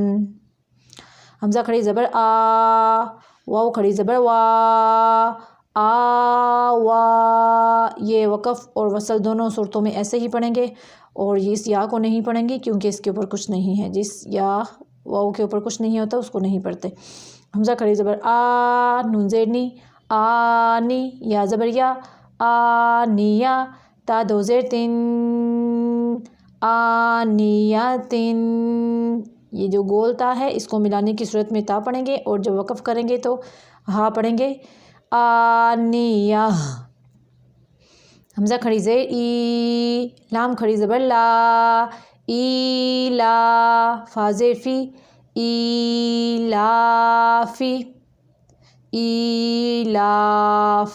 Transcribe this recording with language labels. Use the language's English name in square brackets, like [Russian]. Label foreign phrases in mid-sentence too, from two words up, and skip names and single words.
[Urdu] حمزہ کھڑی زبر آ، واو کھڑی زبر وا، آوا، یہ وقف اور وصل دونوں صورتوں میں ایسے ہی پڑھیں گے، اور اس یا کو نہیں پڑھیں گے کیونکہ اس کے اوپر کچھ نہیں ہے، جس یا واو کے اوپر کچھ نہیں ہوتا اس کو نہیں پڑھتے۔ حمزہ کھڑی زبر آ، نون زیر نی، آنی، یا زبر یا، آنیا، تا دو زیر تن، آنیاتن۔ یہ جو گول تا ہے اس کو ملانے کی صورت میں تا پڑھیں گے، اور جب وقف کریں گے تو ہا پڑھیں گے، آنیہ۔ حمزہ کھڑی زیر ای، لام کھڑی زبر لا، ایلا، فا زیر فی، ایلافی، ایلاف۔